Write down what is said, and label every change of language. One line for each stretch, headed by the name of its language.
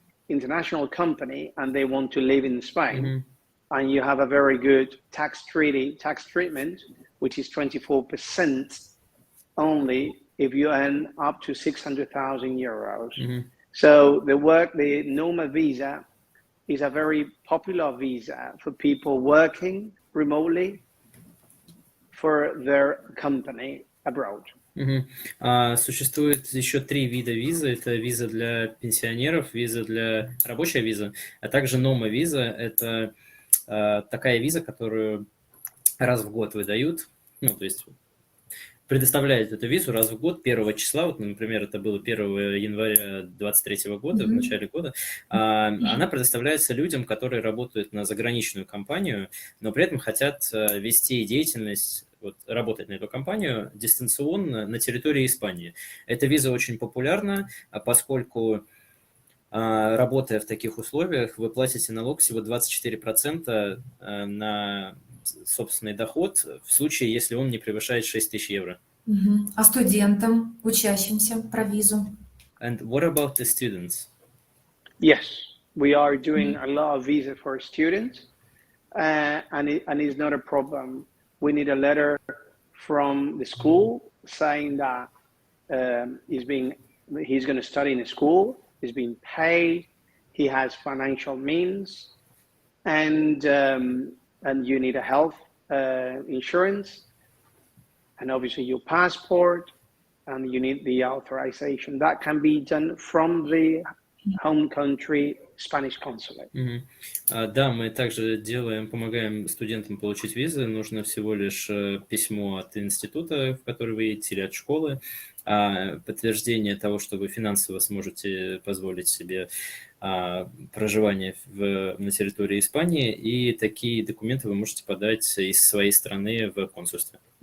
English: international company and they want to live in Spain, and you have a very good tax treatment, which is 24% only if you earn up to 600,000 euros. So the normal visa is a very popular visa for people working remotely for their company abroad.
Russian: Существует еще 3 вида визы. Это виза для пенсионеров, виза для рабочая виза, а также нома-виза. Это такая виза, которую раз в год выдают, ну, то есть предоставляют эту визу раз в год, 1 числа, вот, например, это было 1 января 2023 года, в начале года, она предоставляется людям, которые работают на заграничную компанию, но при этом хотят вести деятельность, вот, работать на эту компанию дистанционно на территории Испании. Эта виза очень популярна, поскольку, работая в таких условиях, вы платите налог всего 24% на собственный доход в случае, если он не превышает 6 тысяч евро. А студентам, учащимся про визу?
English: And what about the students? Yes, we are doing a lot of visa for students, and it's not a problem. We need a letter from the school saying that he's going to study in a school, he's being paid, he has financial means, and you need a health insurance, and obviously your passport, and you need the authorization. That can be done from the home country Spanish consulate.
Russian: Да, мы также помогаем студентам получить визы. Нужно всего лишь письмо от института, в который вы едете, или от школы, подтверждение того, что вы финансово сможете позволить себе проживание на территории Испании, и такие документы вы можете подать из своей страны в консульстве.